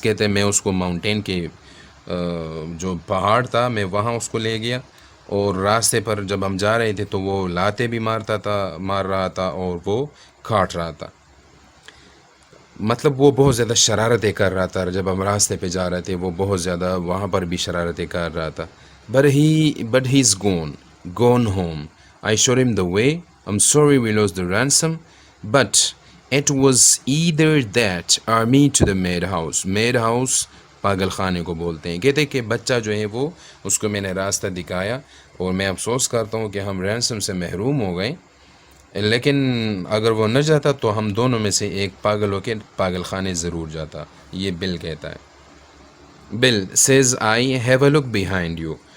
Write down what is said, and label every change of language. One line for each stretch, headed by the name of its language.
Urdu: کہتے ہیں میں اس کو ماؤنٹین کے جو پہاڑ تھا میں وہاں اس کو لے گیا، اور راستے پر جب ہم جا رہے تھے تو وہ لاتے بھی مار رہا تھا اور وہ کاٹ رہا تھا۔ مطلب وہ بہت زیادہ شرارتیں کر رہا تھا، جب ہم راستے پہ جا رہے تھے وہ بہت زیادہ وہاں پر بھی شرارتیں کر رہا تھا۔
English: But he's gone home. I showed him the way. I'm sorry we lost the ransom, but it was either that or me to the madhouse.
Urdu: Madhouse پاگل خانے کو بولتے ہیں۔ کہتے کہ بچہ جو ہے وہ اس کو میں نے راستہ دکھایا، اور میں افسوس کرتا ہوں کہ ہم رینسم سے محروم ہو گئے، لیکن اگر وہ نہ جاتا تو ہم دونوں میں سے ایک پاگل ہو کے پاگل خانے ضرور جاتا۔ یہ بل کہتا ہے۔ بل
English: says I have a look behind you.